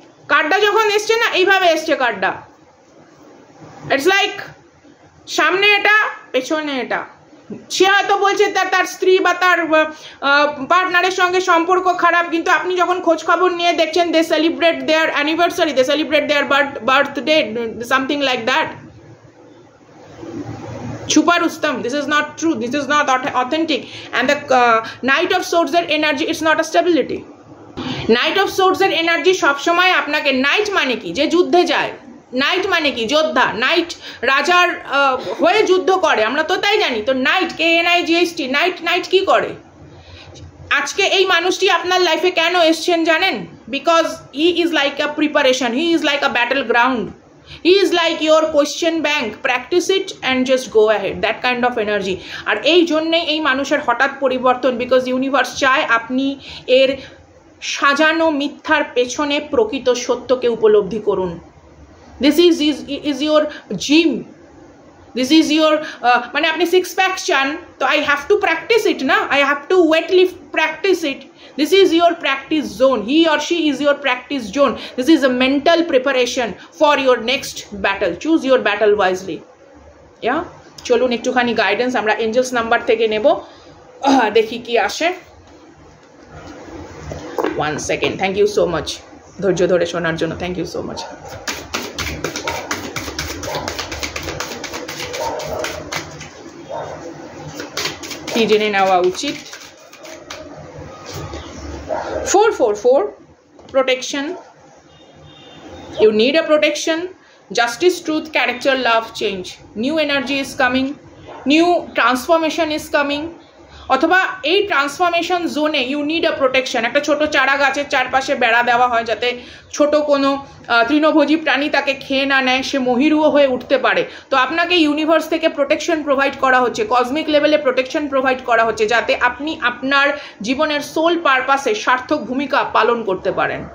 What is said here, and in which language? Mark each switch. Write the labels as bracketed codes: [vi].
[bn] কার্ডটা যখন এসছে না, এইভাবে এসছে কার্ডটা, ইটস লাইক সামনে এটা পেছনে এটা। সে হয়তো বলছে তার স্ত্রী বা তার পার্টনারের সঙ্গে সম্পর্ক খারাপ, কিন্তু আপনি যখন খোঁজ খবর নিয়ে দেখছেন [en] They celebrate their anniversary, they celebrate their birthday, something like that. Chupa Rustam, this is not true, this is not authentic. And the Knight of Swords এর energy, it's not a stability. [bn] Knight of Swords এর energy সবসময় আপনাকে, night মানে কি, যে যুদ্ধে যায়, night মানে কি যোদ্ধা, নাইট রাজার হয়ে যুদ্ধ করে, আমরা তো তাই জানি। তো নাইট, KNIGHT, নাইট কি করে? আজকে এই মানুষটি আপনার লাইফে কেন এসছেন জানেন? [en] Because he is like a preparation, he is like a battle ground, he is like your question bank, practice it and just go ahead, that kind of energy. [bn] আর এই জন্যেই এই মানুষের হঠাৎ পরিবর্তন, বিকজ ইউনিভার্স চায় আপনি এর সাজানো মিথ্যার পেছনে প্রকৃত সত্যকে উপলব্ধি করুন। [en] this is your gym, this is your [bn] মানে আপনি 6 প্যাক চান, তো [en] I have to practice it না, I have to weight lift practice it. This is your practice zone. He or she is your practice zone. This is a mental preparation for your next battle. Choose your battle wisely. Yeah? [bn] চলুন একটুখানি guidance আমরা angels number থেকে নেব, দেখি কি আসে। [en] 1 second. Thank you so much [bn] ধৈর্য ধরে শোনার জন্য, [en] Thank you so much. [bn] কি জেনে নেওয়া উচিত? [en] 444 protection. You need a protection. Justice, truth, character, love, change. New energy is coming. New transformation is coming. [bn] অথবা এই ট্রান্সফরমেশন জোনে [en] You need a protection. [bn] একটা ছোট চারা গাছের চারপাশে বেড়া দেওয়া হয় যাতে ছোট কোনো তৃণভোজী প্রাণী তাকে খেয়ে না নেয়, সে মহিরুহ হয়ে উঠতে পারে। তো আপনাকে ইউনিভার্স থেকে প্রোটেকশন প্রোভাইড করা হচ্ছে, কসমিক লেভেলে প্রোটেকশন প্রোভাইড করা হচ্ছে, যাতে আপনি আপনার জীবনের সোল পারপাসে সার্থক ভূমিকা পালন করতে পারেন।